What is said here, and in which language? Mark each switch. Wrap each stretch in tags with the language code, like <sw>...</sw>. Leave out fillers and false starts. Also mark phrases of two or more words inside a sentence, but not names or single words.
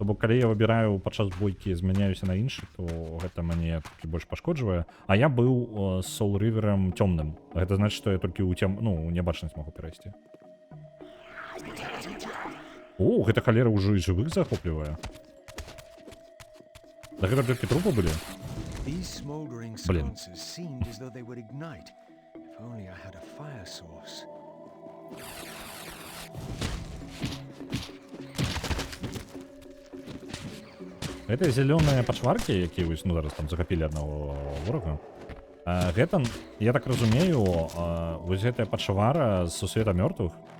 <be>То бок калі я выбіраю падчас бойкі змяняюся на іншы, то гэта мяне толькі больш пашкоджвае. А я быў з Soul River'ам цёмным. Гэта значыць, што я толькі ў нябачнасць магу перайсці. О, гэта халера ўжо і жывых захоплівае. Да гэта толькі трупы былі?</be> <en>These smoldering</en> <be>Блин.</be> <en>sconces seemed as though they would ignite. If only I had a fire source.</en> <be>Гэта зялёныя пачваркі, якія вось, ну, зараз там захапілі аднаго ворага. Гэта, я так разумею, вось гэтая пачвара з сусвета мёртвых.</be>